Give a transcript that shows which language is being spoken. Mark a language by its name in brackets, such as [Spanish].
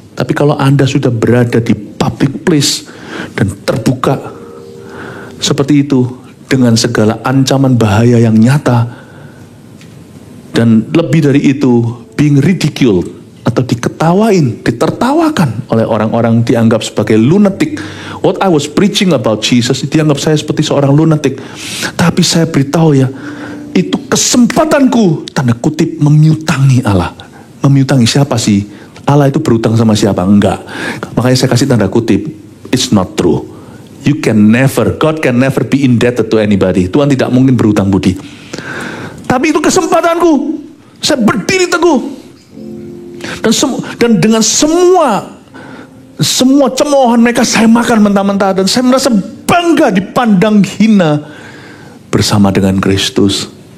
[Indonesian] Tapi kalau Anda sudah berada di [English] public place [Indonesian] dan terbuka seperti itu, dengan segala ancaman bahaya yang nyata, dan lebih dari itu, [English] being ridiculed [Indonesian] atau diketawain, ditertawakan oleh orang-orang, dianggap sebagai lunatic. [English] What I was preaching about Jesus, [Indonesian] dianggap saya seperti seorang lunatic. Tapi saya beritahu ya, Itu kesempatanku, tanda kutip, memyutangi Allah. Memyutangi siapa sih? Allah itu berutang sama siapa? Enggak. Makanya saya kasih tanda kutip, [English] it's not true. God can never be indebted to anybody. [Indonesian] Tuhan tidak mungkin berutang budi. Tapi itu kesempatanku. Saya berdiri teguh. Dan dengan semua cemoohan mereka saya makan mentah-mentah. Dan saya merasa bangga dipandang hina bersama dengan Kristus.